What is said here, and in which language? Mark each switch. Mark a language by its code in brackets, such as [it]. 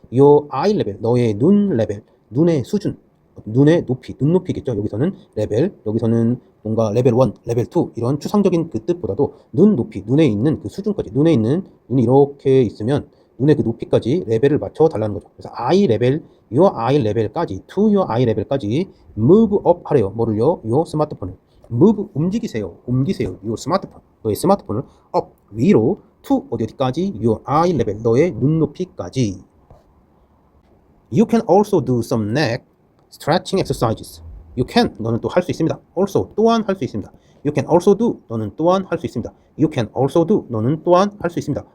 [ko] your eye level, 너의 눈 레벨, 눈의 수준, 눈의 높이, 눈높이겠죠. 여기서는 레벨, 여기서는 뭔가 레벨 1, 레벨 2 이런 추상적인 그 뜻보다도 눈 높이, 눈에 있는 그 수준까지, 눈에 있는, 눈이 이렇게 있으면 눈의 그 높이까지 레벨을 맞춰 달라는 거죠. 그래서 eye level, your eye level까지, to your eye level까지 move up 하래요. 뭐를요? your 스마트폰을. move, 옮기세요. your 스마트폰, 너의 스마트폰을 up, 위로, to 어디까지? [en] your eye level, [ko] 너의 눈높이까지. [en] You can also do some neck stretching exercises. [ko] You can, 너는 또 할 수 있습니다. also, 또한 할 수 있습니다. You can also do, 너는 또한 할 수 있습니다. You can also do, 너는 또한 할 수 있습니다.